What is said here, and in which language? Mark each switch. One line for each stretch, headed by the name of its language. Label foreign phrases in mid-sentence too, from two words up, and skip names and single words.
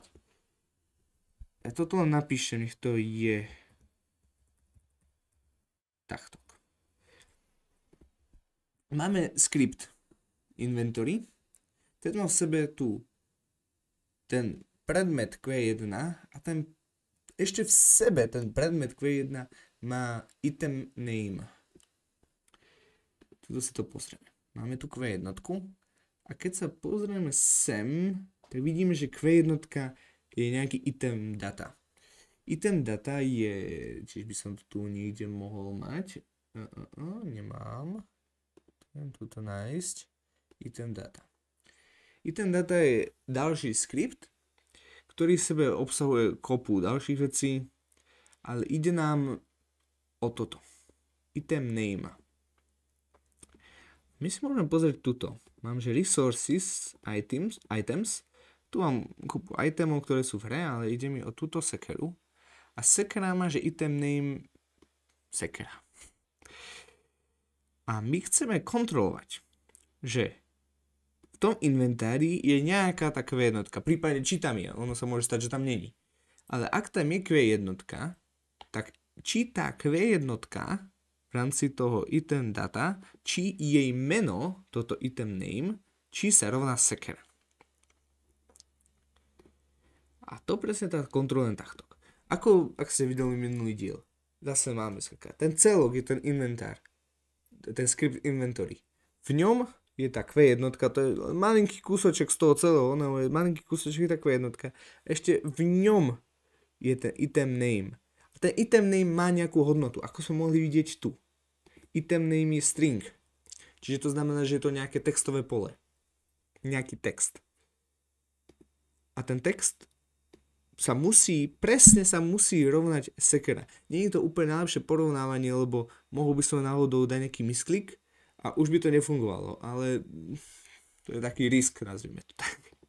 Slovak: Ja toto len napíšem, nech to je takto. Máme
English: script inventory,
Slovak: ten má v sebe tu ten predmet Q1 a ten ešte v sebe ten predmet Q1 má
English: item name.
Slovak: Tuto si to pozrieme. Máme tu Q1 a keď sa pozrieme sem, tak vidíme, že Q1 je nejaký item data.
English: Item data
Slovak: je, čiže by som to tu niekde mohol mať. Nemám. Chcem tuto nájsť.
English: Item data. Item data
Slovak: je ďalší skript, ktorý v sebe obsahuje kopu ďalších vecí, ale ide nám o toto.
English: Item name.
Slovak: My si môžeme pozrieť tuto. Mám, že
English: resources, items.
Slovak: Tu mám kopu itemov, ktoré sú v hre, ale ide mi o túto sekeru. A sekera má, že
English: item name
Slovak: sekera. A my chceme kontrolovať, že v tom inventári je nejaká tá Q1, prípadne či tam je, ono sa môže stať, že tam není. Ale ak tam je Q1, tak či tá Q1 v rámci toho
English: item data,
Slovak: či jej meno, toto
English: item name,
Slovak: či sa rovná sekera. A to presne tak kontrolujem takto. Ako, ak ste videli minulý diel, zase máme skakať. Ten celok je ten inventár, ten
English: script inventory.
Slovak: V ňom je tá Q1, to je malinký kúsoček z toho celého, ono je malinký kúsoček, je tá Q1. Ešte v ňom je ten
English: item name.
Slovak: A ten
English: item name
Slovak: má nejakú hodnotu, ako sme mohli vidieť tu.
English: Item name
Slovak: je string. Čiže to znamená, že je to nejaké textové pole. Nejaký text. A ten text presne sa musí rovnať sekera. Nie je to úplne najlepšie porovnávanie, lebo mohol by som náhodou dať nejaký misklik a už by to nefungovalo, ale to je taký risk, nazvime to tak.